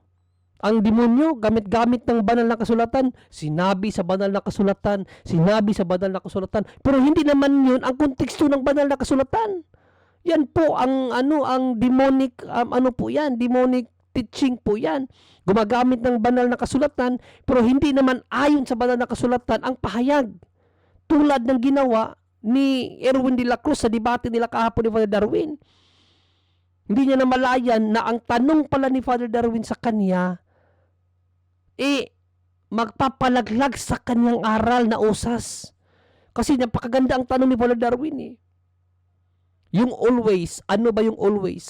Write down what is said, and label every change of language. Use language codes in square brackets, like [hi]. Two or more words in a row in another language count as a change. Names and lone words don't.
[tl] Ang demonyo, gamit-gamit ng banal na kasulatan, sinabi sa banal na kasulatan, pero hindi naman yun ang konteksto ng banal na kasulatan. Yan po ang [en] demonic, demonic teaching [tl] po yan. Gumagamit ng banal na kasulatan, pero hindi naman ayon sa banal na kasulatan ang pahayag. Tulad ng ginawa ni Erwin de la Cruz sa debate nila kahapon ni Father Darwin. Hindi niya namalayan na ang tanong pala ni Father Darwin sa kanya, magpapalaglag sa kanyang aral na usas. Kasi napakaganda ang tanong ni Father Darwin eh. Yung always, ano ba yung always?